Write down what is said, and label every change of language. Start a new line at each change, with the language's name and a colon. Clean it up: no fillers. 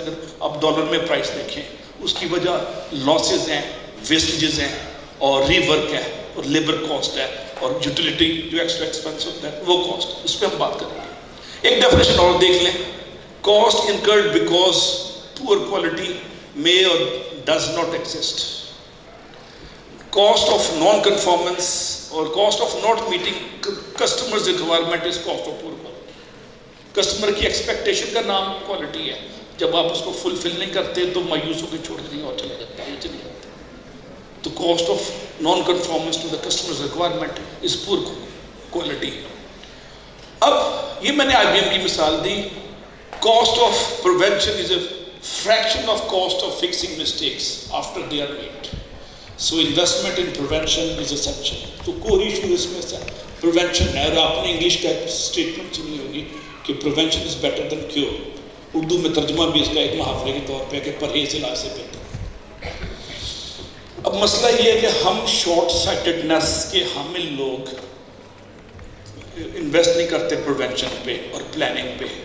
Urdu: اگر آپ ڈالر میں پرائس دیکھیں، اس کی وجہ لاسز ہیں، ویسٹیجز ہیں، اور ری ورک ہے، اور لیبر کاسٹ ہے، اور یوٹیلیٹی جو ایکسٹرا ایکسپینس ہوتا ہے وہ کاسٹ. اس پہ ہم بات کریں گے. ایک ڈیفینیشن اور دیکھ لیں.
English: Cost incurred because poor quality may or does not exist. Cost of non-conformance or cost of not meeting customers' requirement is cost of poor quality.
Urdu: Customer کی expectation کا نام quality ہے. جب آپ اس کو fulfill نہیں کرتے تو مایوس ہو کے چھوڑ دیں اور چلے جاتا ہے، یہ چلے جاتا ہے.
English: تو cost of non-conformance to the customer's requirement is poor quality.
Urdu: اب یہ میں نے IBM کی مثال دی.
English: Cost of prevention is a fraction of cost of fixing mistakes after they are made. So investment in prevention is essential.
Urdu: تو کوئی issue اس میں سے prevention ہے. اور آپ نے انگلش کا اسٹیٹمنٹ سنی ہوگی کہ
English: prevention is better than cure.
Urdu: Urdu میں ترجمہ بھی اس کا ایک محاورے کے طور پہ کہ پرہیز علاج سے بہتر. اب مسئلہ یہ ہے کہ ہم شارٹ سائٹڈنس کے حامل لوگ انویسٹ نہیں کرتے پریونشن پہ اور پلاننگ پہ.